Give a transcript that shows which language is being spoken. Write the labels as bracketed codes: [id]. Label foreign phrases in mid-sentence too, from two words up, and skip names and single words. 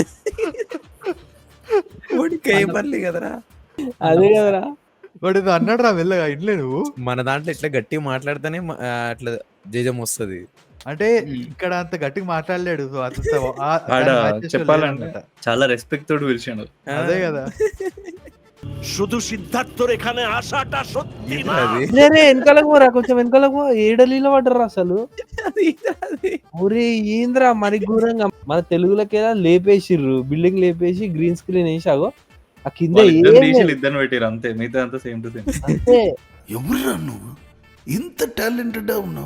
[te] వాడికి ఏం అనలే కదరా. అదే కదరా వాడు ఏదో అన్నాడు రా వెళ్ళగా ఇంట్లో నువ్వు. మన దాంట్లో ఇట్లా గట్టిగా మాట్లాడితేనే అట్లా జేజం వస్తుంది. అంటే ఇక్కడ అంత గట్టిగా మాట్లాడలేడు. సో ఆడ చెప్పాలంటే చాలా రెస్పెక్ట్ తోటి పిలిచాడు. అదే కదా. [bn] শুধু সিদ্ধার্থর এখানে আসাটা সত্যি না। [te] వెనకాలకు పోరా, కొంచెం వెనకాలకు ఏడలీలో పడ్డరా అసలు. ఒరే ఏంద్రా మరి ఘోరంగా. మన తెలుగులకేదా లేపేసిర్రు, బిల్డింగ్ లేపేసి [en] green screen [te] వేసాగో ఆ కింద ఇద్దరు పెట్టారు అంతే, మిగతా అంతా [en] same to same. [te] అంతే. ఎవరురా నువ్వు ఇంత టాలెంటెడ్ ఉన్నావు?